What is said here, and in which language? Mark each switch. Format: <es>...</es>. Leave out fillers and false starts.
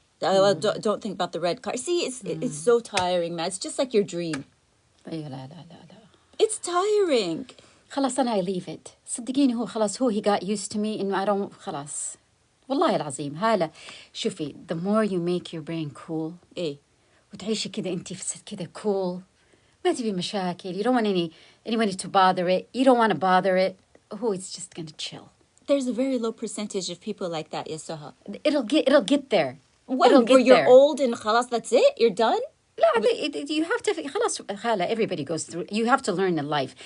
<en>Don't think about the red car. See, it's so tiring, man. It's just like your dream.</en> <ar>لا.</ar> <en>It's tiring.</en> <ar>خلاص أنا</ar> <en>I leave it.</en> <ar>صدقيني هو خلاص</ar> <en>he got used to me</en> <ar>إنه</ar> <en>I don't</en> <ar>خلاص. والله العظيم هلا شوفي,</ar> <en>the more you make your brain cool</en> <ar>إيه وتعيشي كده أنتي كده</ar> <en>cool,</en> <ar>ما تبي مشاكل.</ar> <en>You don't want anybody to bother it. You don't want to bother it. It's just gonna chill. There's a very low percentage of people like that, yes, Soha. It'll get there. Where you're old and</en> <ar>خلاص,</ar> <en>that's it? You're done?</en> <ar>لا,</ar> <en>you have to</en> <ar>خلاص خالة,</ar> <en>everybody goes through. You have to learn in life.</en>